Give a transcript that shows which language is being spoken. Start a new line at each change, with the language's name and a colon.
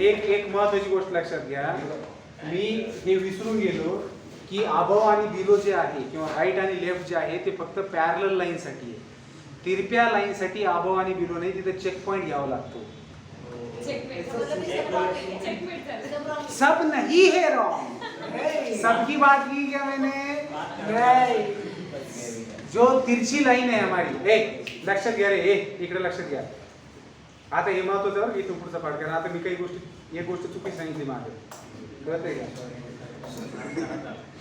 Marathi: एक महत्वाची गोष्ट लक्षात घ्या, मी हे विसरून गेलो की अबव आणि बिलो जे आहे किंवा राईट आणि लेफ्ट जे आहे ते फक्त पॅरलल लाईन साठी आहे. तिरप्या लाईन साठी अबव आणि बिलो नाही, तिथे चेक पॉइंट घ्यावा लागतो.
Hindi: सब नहीं है रॉन्ग, सबकी बात की क्या मैंने? नहीं, जो तिरछी लाईन
Marathi: आहे हमारी, लक्षात घ्या रे, इकडे लक्षात घ्या. आता हे महत्वाचं आहे, इथून पुढचा पाठ करा. आता मी काही गोष्टी, एक गोष्ट चुकी सांगितली मागे, कळतंय का?